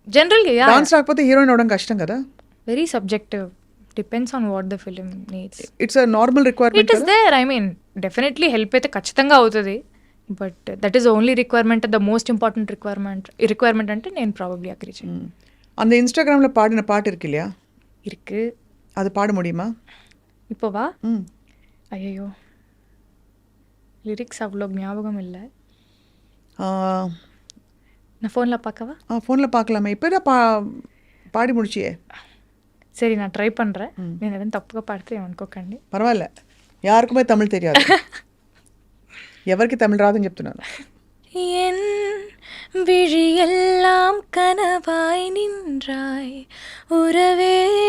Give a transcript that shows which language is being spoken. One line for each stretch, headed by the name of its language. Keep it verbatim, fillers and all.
Telugu: జనరల్గా డాన్స్ రాకపోతే హీరోయిన్ అవడం కష్టం కదా.
English: Very subjective, depends on what the film needs. It's a normal requirement. It is there, I mean definitely help
Telugu: అయితే ఖచ్చితంగా అవుతుంది,
English: But that is only requirement, the most important requirement.
Telugu: Requirement అంటే నేను probably agree చేయను.
Tamil: அந்த இன்ஸ்டாகிராமில் பாடின பாட்டு இருக்கு இல்லையா? இருக்கு. அது பாட முடியுமா இப்போவா? ம். ஐயோ லிரிக்ஸ் அவ்வளோ ஞாபகம் இல்லை. நான் ஃபோனில் பார்க்கவா? ஆ ஃபோனில் பார்க்கலாமே. இப்போ தான் பா பாடி முடிச்சியே. சரி நான் ட்ரை பண்ணுறேன்.
Telugu: నేను ఏదైనా తప్పుగా పాడితే ఏమనుకోకండి. పర్వాలే, యారుకుమే తమిళ తెలియదు, ఎవరికి తమిళ రాదని చెప్తున్నాను.
Tamil: என் விழியெல்லாம் கனவாய் நின்றாய் உறவே,